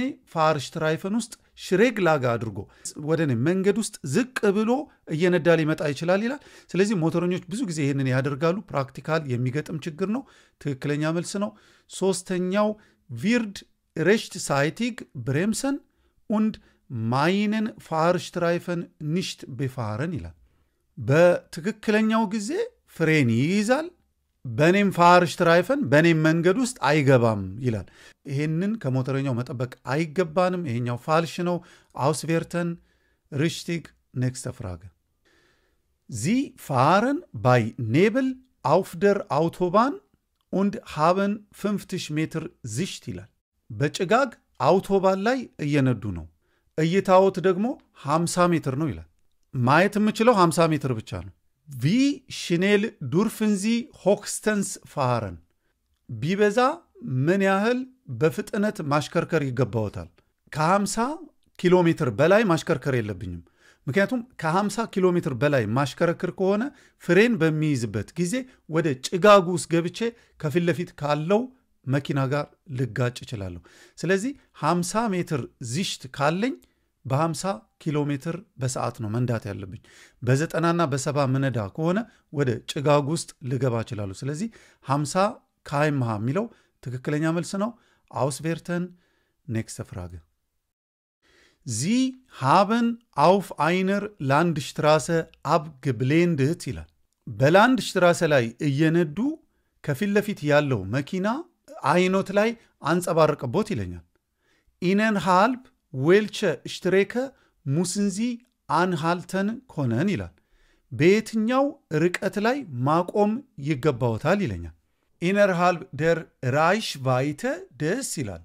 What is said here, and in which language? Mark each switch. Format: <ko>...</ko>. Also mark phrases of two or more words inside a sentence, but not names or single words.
<am>ፋርሽትራይፈን ውስጥ ሽሬግ ላገ አድርጎ ወደኔ መንገድ ውስጥ ዝቅ ብሎ እየነዳ ሊመጣ ይችላል ይላል። ስለዚህ ሞተረኞች ብዙ ጊዜ ይህንን ያደርጋሉ። ፕራክቲካል የሚገጥም ችግር ነው። ትክክለኛ መልስ ነው። ሶስተኛው</am> <de>wird rechtzeitig bremsen und meinen Fahrstreifen nicht befahren</de> <am>ይላል። በትክክለኛው ጊዜ ፍሬን ይይዛል፣ በኔም ፋርሽትራይፈን በኔም መንገድ ውስጥ አይገባም ይላል። ይሄንን ከሞተረኛው መጠበቅ አይገባንም። ይሄኛው ፋልሽ ነው።</am> <de>Auswerten richtig nächste Frage Sie fahren bei Nebel auf der Autobahn und haben 50 Meter Sicht</de> <am>ይላል። በጭጋግ አውቶባን ላይ እየነዱ ነው። እይታዎት ደግሞ 50 ሜትር ነው ይላል። ማየት የምችለው 50 ሜትር ብቻ ነው።</am> <de>wie schnell dürfen Sie höchstens fahren?</de> <am>ቢበዛ ምን ያህል በፍጥነት ማሽከርከር ይገባዎታል? ከ50 ኪሎ ሜትር በላይ ማሽከርከር የለብኝም። ምክንያቱም ከ50 ኪሎ ሜትር በላይ ማሽከረክር ከሆነ ፍሬን በሚይዝበት ጊዜ ወደ ጭጋጉ ውስጥ ገብቼ ከፊት ለፊት ካለው መኪና ጋር ልጋጭ እችላለሁ። ስለዚህ</am> <de>50 Meter Sicht</de> <am>ካለኝ በ50 ኪሎ ሜትር በሰዓት ነው መንዳት ያለብኝ። በ90ና በ70 ምነዳ ከሆነ ወደ ጭጋጉ ውስጥ ልገባ እችላለሁ። ስለዚህ 50 km/h የሚለው ትክክለኛ መልስ ነው።</am> <de>Auswerten nächste Frage Sie haben auf einer Landstraße abgeblendet</de> <am>ይላል። በላንድሽትራሰ ላይ እየነዱ ከፊት ለፊት ያለው መኪና አይኖት ላይ አንጸባረቀቦት ይለኛል።</am> <de>Innerhalb welcher Strecke müssen Sie anhalten können</de> <am>ይላል። በየትኛው ርቀት ላይ ማቆም ይገባዎታል ይለኛል።</am> <de>Innerhalb der Reichweite</de> <am>ደስ ይላል።</am>